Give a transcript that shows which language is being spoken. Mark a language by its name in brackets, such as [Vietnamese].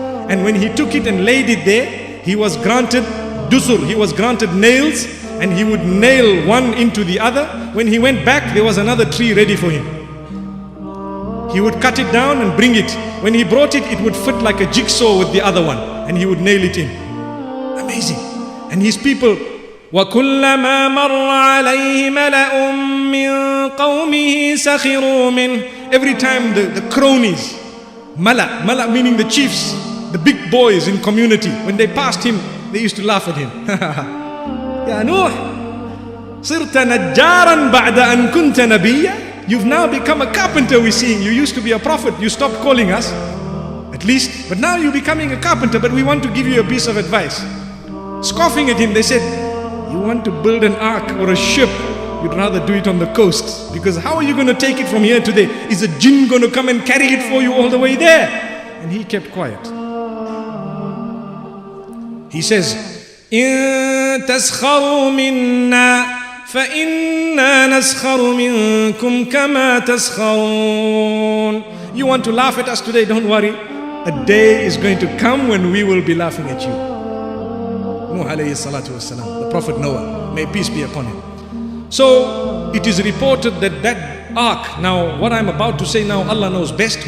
[English] And when he took it and laid it there, he was granted dusur, he was granted nails, and he would nail one into the other. When he went back, there was another tree ready for him. He would cut it down and bring it. When he brought it, it would fit like a jigsaw with the other one, and he would nail it in. Amazing. And his people, [Arabic] وَكُلَّمَا مَرَّ عَلَيْهِ مَلَأٌ مِّن قَوْمِهِ سَخِرُوا مِنْهُ. [English] Every time the cronies, mala meaning the chiefs, the big boys in community, when they passed him, they used to laugh at him. [Arabic] Ya Nuh, صِرْتَ نَجَّارًا بَعْدَ أَن كُنْتَ نَبِيًّا. [English] You've now become a carpenter, we're seeing. You used to be a prophet, you stopped calling us, at least, but now you're becoming a carpenter, but we want to give you a piece of advice. Scoffing at him, they said, you want to build an ark or a ship, you'd rather do it on the coast, because how are you going to take it from here to there? Is a jinn going to come and carry it for you all the way there? And he kept quiet. He says, [Arabic] إِن تَسْخَرُوا مِنَّا فَإِنَّا نَسْخَرُ مِنكُمْ كَمَا تَسْخَرُونَ. [English] You want to laugh at us today? Don't worry. A day is going to come when we will be laughing at you. Nuh alayhi salatu wassalam, the Prophet Noah, may peace be upon him. So it is reported that that ark, now what I'm about to say now, Allah knows best.